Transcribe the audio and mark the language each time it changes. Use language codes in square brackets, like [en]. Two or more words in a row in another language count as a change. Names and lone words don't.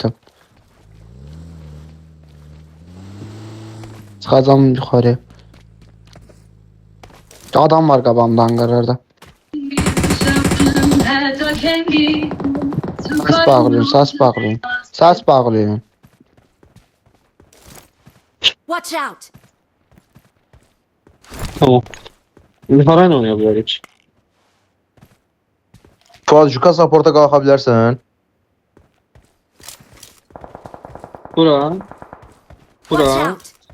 [az] yetim. Çıxacam yuxarı. Adam var qabağımdan qararda. Səs bağlayın. [en] Watch out! [az] Tamam. [tr] Harayla oynayabilir hiç. [az] Fuat, Cüka supporta qalxa bilərsən. Bura. [en] Watch [az] Bura. [en] out!